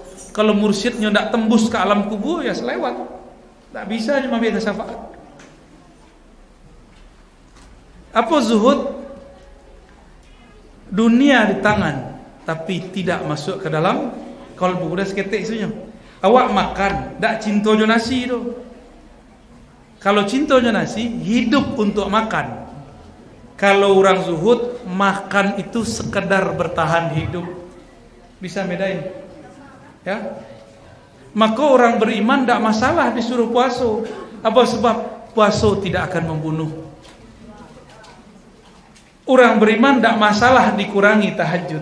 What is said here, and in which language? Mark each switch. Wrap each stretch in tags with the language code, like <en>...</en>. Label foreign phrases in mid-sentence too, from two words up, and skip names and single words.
<id>Kalau mursyidnya tak tembus ke alam kubur ya selewat. Tak bisa cuma biasa syafaat. Apa zuhud? Dunia di tangan tapi tidak masuk ke dalam kalbu. Udah seketik isunya.</id> <min>Awak makan, tak cinta jo nasi tu. Kalau cinta jo nasi,</min> <id>hidup untuk makan. Kalau orang zuhud, makan itu sekedar bertahan hidup. Bisa bedain? Ya. Maka orang beriman tak masalah disuruh puasa. Apa sebab? Puasa tidak akan membunuh. Orang beriman tak masalah dikurangi tahajud.</id>